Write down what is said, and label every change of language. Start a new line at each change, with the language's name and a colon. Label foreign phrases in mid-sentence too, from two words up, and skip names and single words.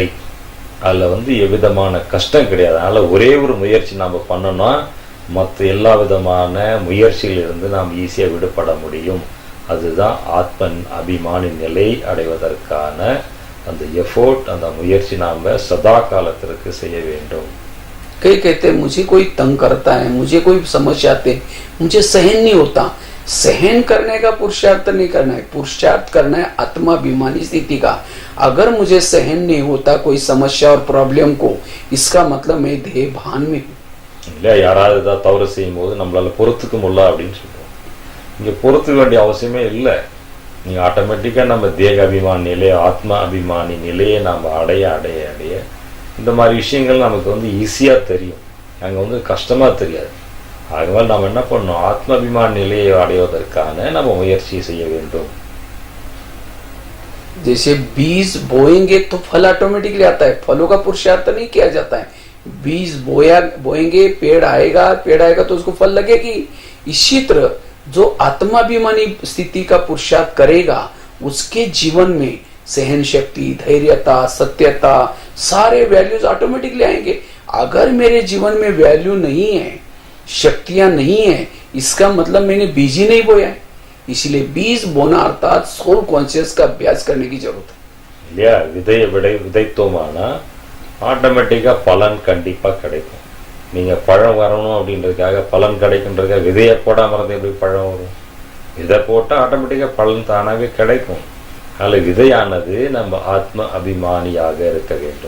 Tamil: அதுல எவ்விதமான கஷ்டம் கிடையாது. அதனால ஒரே ஒரு முயற்சி நாம பண்ணோம்னா மற்ற எல்லா விதமான முயற்சியிலிருந்து நாம் ஈஸியா விடுபட முடியும். அதுதான் ஆத்ம அபிமானி நிலை அடைவதற்கான அந்த எஃபோர்ட், அந்த முயற்சி நாம சதா காலத்திற்கு செய்ய வேண்டும்.
Hindi: कई कहते हैं मुझे कोई तंग करता है, मुझे कोई समस्या आते, मुझे सहन नहीं होता। सहन करने का पुरुषार्थ नहीं करना है, पुरुषार्थ करना है आत्माभिमानी स्थिति का। अगर मुझे सहन नहीं होता कोई समस्या और प्रॉब्लम को, इसका मतलब मैं देह भान में हूं।
Tamil: இல்லையா? யாராவது ஏதாவது தவறு செய்யும் போது நம்மளால பொறுத்துக்க முடியல அப்படின்னு சொல்லுவோம். இங்க பொறுத்துக்க வேண்டிய அவசியமே இல்லை. நீங்க ஆட்டோமேட்டிக்கா நம்ம தேக அபிமானி நிலைய, ஆத்மா அபிமானி நிலையை நாம அடைய அடைய அடைய இந்த மாதிரி விஷயங்கள் நமக்கு ஈஸியா தெரியும். அங்க கஷ்டமா தெரியாது. ஆகவே நாம் என்ன பண்ணணும், ஆத்ம அபிமானி நிலையை அடைவதற்கான நம்ம முயற்சி செய்ய வேண்டும்.
Hindi: जैसे बीज बोएंगे तो फल ऑटोमेटिकली आता है, फलों का पुरुषार्थ नहीं किया जाता है। बीज बोएंगे, पेड़ आएगा तो उसको फल लगेगी। इसी तरह जो आत्माभिमानी स्थिति का पुरुषार्थ करेगा उसके जीवन में सहन शक्ति, धैर्यता, सत्यता, सारे
English: values automatically
Hindi: आएंगे। अगर मेरे जीवन में वैल्यू नहीं है, शक्तियां नहीं है, इसका मतलब मैंने बीज ही नहीं बोया है। इसलिए बीज बोना अर्थात
English: soul conscious
Hindi: का अभ्यास करने की जरूरत है।
Tamil: இல்லையா? விதைத்தோமானா ஆட்டோமேட்டிக்கா பலன் கண்டிப்பா கிடைக்கும். நீங்க பழம் வரணும் அப்படின்றதுக்காக பலன் கிடைக்குன்றதுக்காக விதையை போடாம இருந்து எப்படி பழம் வரும்? விதை போட்டா ஆட்டோமேட்டிக்கா பலன் தானாவே கிடைக்கும். அதில் விதையானது நம்ம ஆத்ம அபிமானியாக இருக்க வேண்டும்.